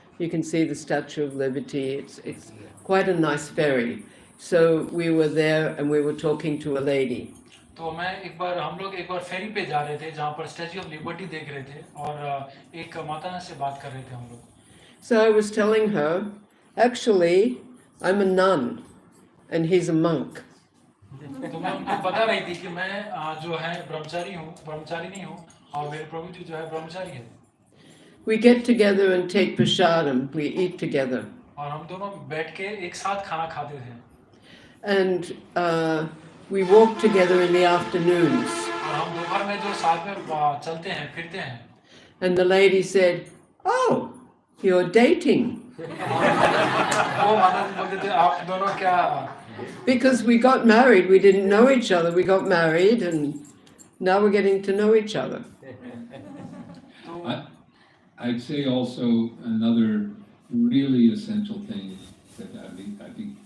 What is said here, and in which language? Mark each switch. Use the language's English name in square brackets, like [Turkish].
[English] You can see the Statue of Liberty. It's quite a nice ferry. So we were there, and we were talking to a lady. [Hindi] तो हम लोग एक बार फेरी पे जा रहे थे जहाँ पर स्टैच्यू ऑफ लिबर्टी देख रहे थे, और एक माता से बात कर रहे थे हम लोग। [English] So I was telling her, actually, I'm a nun, and he's a monk. [Hindi] तो मैं उनको बता रही थी कि मैं जो है ब्रह्मचारी नहीं हूँ, और मेरे प्रभु जी जो है ब्रह्मचारी है। [English] We get together and take prasadam. We eat together. [Hindi] और हम दोनों बैठ के एक साथ खाना खाते थे। [English] And we walk together in the afternoons. [Hindi] और हम दोपहर में जो साथ में चलते हैं फिरते हैं। [English] And the lady said, "Oh, you're dating." [Hindi] वो माता जी बोलते थे आप दोनों क्या? [English] Because we got married, we didn't know each other. We got married, and now we're getting to know each other. I'd say also another really essential thing that I think